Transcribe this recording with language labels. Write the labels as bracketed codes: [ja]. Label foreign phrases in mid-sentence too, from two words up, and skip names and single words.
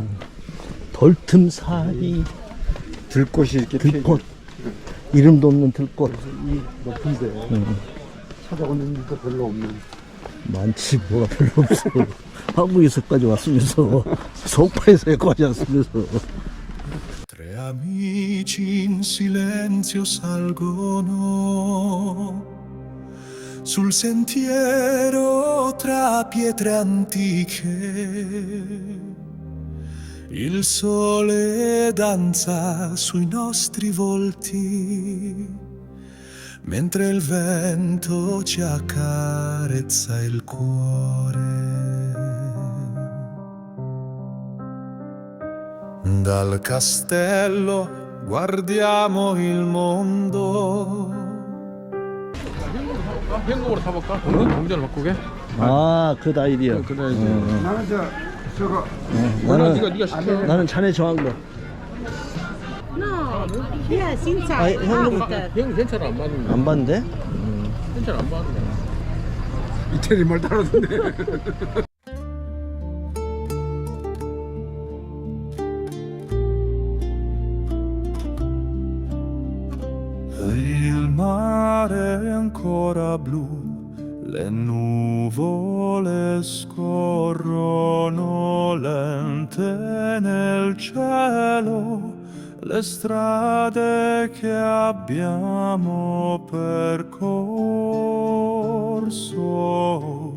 [ko] 돌틈 사이 들꽃이 이렇게 들꽃. 이름도 없는 들꽃. 이 높은데 찾아오는 일도 별로 없는. 많지 뭐가 별로 없어. 한국에서까지 왔으면서 소파에서 여기까지 왔으면서. [it] Tre amici in silenzio salgono sul sentiero tra pietre antiche. Il sole danza sui nostri volti mentre il vento ci accarezza il cuore. Dal castello guardiamo il mondo. [ko] 현금으로 사볼까? 동전을 바꾸게? 아, 그 아이디어. 그래 이제. 나는 저거. 네가 시켜. 나는 자네 정한 거. [en] No, yeah, since [ko] 아, 현금 형 괜찮아 안 받는 거. 안 받는데? 괜찮아 안 받는 거. 이태리 말 따라듣네. [it] Il mare è ancora blu, le nuvole scorrono lente nel cielo, le strade che abbiamo percorso.